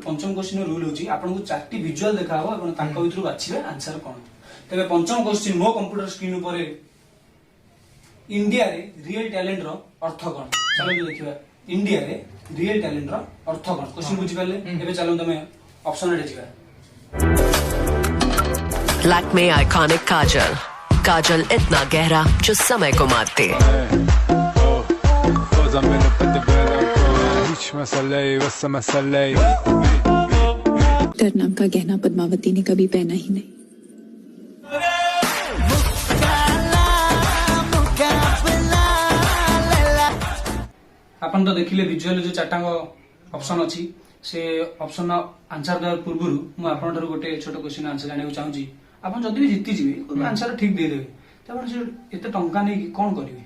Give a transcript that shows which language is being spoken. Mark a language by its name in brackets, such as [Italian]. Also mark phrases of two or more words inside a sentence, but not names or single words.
[Odia] ପଞ୍ଚମ କ୍ୱେଶ୍ଚିନ୍ ର ରୁଲ୍ ହଉଛି ଆପଣଙ୍କୁ 4ଟି ଭିଜୁଆଲ ଦେଖାହବ ଏବଂ ତାଙ୍କ ଭିତରୁ ବାଛିବେ ଆନ୍ସର କଣ। ତେବେ ପଞ୍ଚମ କ୍ୱେଶ୍ଚିନ୍ ମୋ [English] computer screen [Odia] ଉପରେ ଇଣ୍ଡିଆରେ [English] real talent [Odia] ର ଅର୍ଥ କଣ ଚାଲନ୍ତୁ ଦେଖିବା। ଇଣ୍ଡିଆରେ [English] real talent [Odia] ର ଅର୍ଥ କଣ କ୍ୱେଶ୍ଚିନ୍ ବୁଝିପାରିଲେ। ଏବେ ଚାଲନ୍ତୁ ଆମେ ଅପସନ ଆଡ଼େ ଯିବା। [Hindi] लैक्मे आइकॉनिक काजल काजल इतना गहरा जो समय को मारते नाम का गहना पद्मावती ने कभी पहना ही नहीं। [Odia] ଆପଣ ତ ଦେଖିଲେ ଭିଜୁଆଲ ଯୋଉ 4ଟାଙ୍କ ଅପସନ ଅଛି ସେ [English] option answer [Odia] ଦେବା ପୂର୍ବରୁ ମୁଁ ଆପଣଙ୍କ ଠାରୁ ଗୋଟେ ଛୋଟ [English] question answer [Odia] ଜାଣିବାକୁ ଚାହୁଁଛି। ଆପଣ ଯଦି ବି ଜିତିଯିବେ ଆନ୍ସର ଠିକ ଦେଇଦେବେ ତ ଆପଣ ସେ ଏତେ ଟଙ୍କା ନେଇକି କଣ କରିବେ?